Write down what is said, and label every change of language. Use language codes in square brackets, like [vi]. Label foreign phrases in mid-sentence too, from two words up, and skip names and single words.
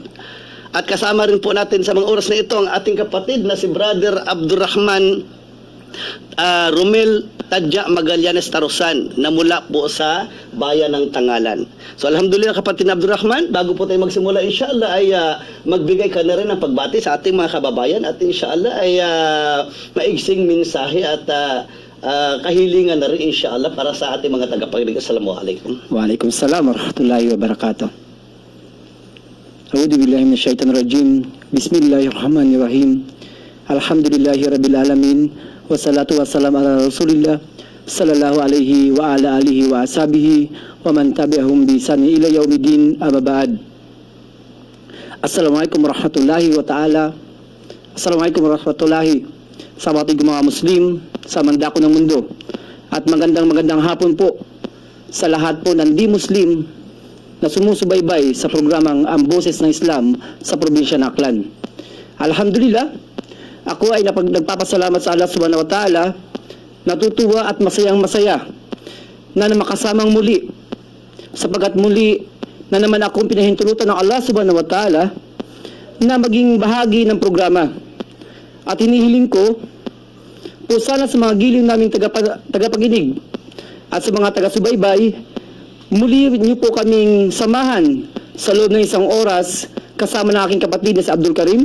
[tl] At kasama rin po natin sa mga oras na ito ang ating kapatid na si Brother Abdurrahman Romel Tadja Magallanes Tarusan, na mula po sa bayan ng Tangalan. So alhamdulillah kapatid na Abdurrahman, bago po tayo magsimula, inshallah ay magbigay ka na rin ng pagbati sa ating mga kababayan, at inshallah ay maigsing mensahe at kahilingan na rin inshallah para sa ating mga tagapakinig. [ar] السلام عليكم. وعليكم السلام ورحمة الله وبركاته. أعوذ بالله من الشيطان الرجيم. بسم الله الرحمن الرحيم. الحمد لله رب العالمين. والصلاة والسلام على رسول الله صلى الله عليه وعلى آله وأصحابه ومن تبعهم بإحسان إلى يوم الدين، أما بعد. السلام عليكم ورحمة الله وتعالى. السلام عليكم ورحمة الله [tl] sa ating mga Muslim sa mandako ng mundo, at magandang hapon po sa lahat po ng di Muslim na sumusubaybay sa programang Ang Boses ng Islam sa probinsya ng Aklan. Alhamdulillah, ako ay nagpapasalamat sa Allah [ar] سبحانه وتعالى, [tl] natutuwa at masayang-masaya na makasamang muli, sapagat muli na naman akong pinahintulutan ng Allah [ar] سبحانه وتعالى [tl] na maging bahagi ng programa At hinihiling ko po sana sa mga giliw naming tagapaginig at sa mga taga-subaybay, muli niyo po kaming samahan sa loob ng 1 oras kasama ng aking kapatid na si Abdul Karim